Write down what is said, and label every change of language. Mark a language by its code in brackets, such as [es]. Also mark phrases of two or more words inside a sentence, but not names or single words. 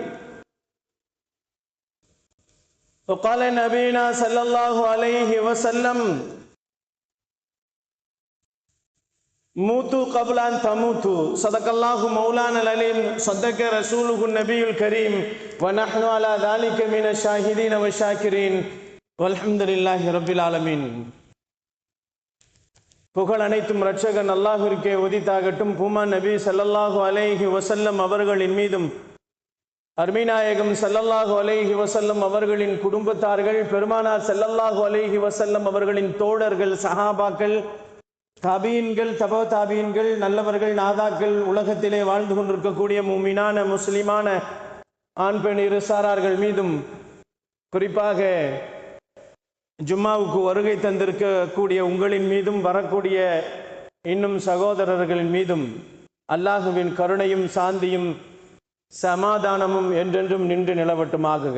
[ar] وقال نبينا صلى الله عليه وسلم موتوا قبل أن تموتوا. صدق الله مولانا العليم. صدق رسوله النبي الكريم ونحن على ذلك من الشاهدين والشاكرين والحمد لله رب العالمين. [ta] புகழ் அனைத்தும் இரட்சகன் அல்லாஹ்விற்கே உரித்தாகட்டும். பூமா நபி [ar] صلى الله عليه وسلم [ta] அவர்களின் மீதும் அருமைநாயகம் [ar] صلى الله عليه وسلم [ta] அவர்களின் குடும்பத்தார்கள், பெருமானார் [ar] صلى الله عليه وسلم [ta] அவர்களின் தோழர்கள், சஹாபாக்கள், தாபீன்கள், தபா தாபீன்கள், நல்லவர்கள், நாதாக்கள், உலகத்திலே வாழ்ந்து கொண்டிருக்கக்கூடிய முஃமினான முஸ்லிமான ஆண் பெண் இரு சாரார்கள் மீதும், குறிப்பாக ஜும்மாவுக்கு வருகை தந்திருக்கக்கூடிய உங்களின் மீதும், வரக்கூடிய இன்னும் சகோதரர்களின் மீதும் அல்லாஹுவின் கருணையும் சாந்தியும் சமாதானமும் என்றென்றும் நின்று நிலவட்டுமாகுக.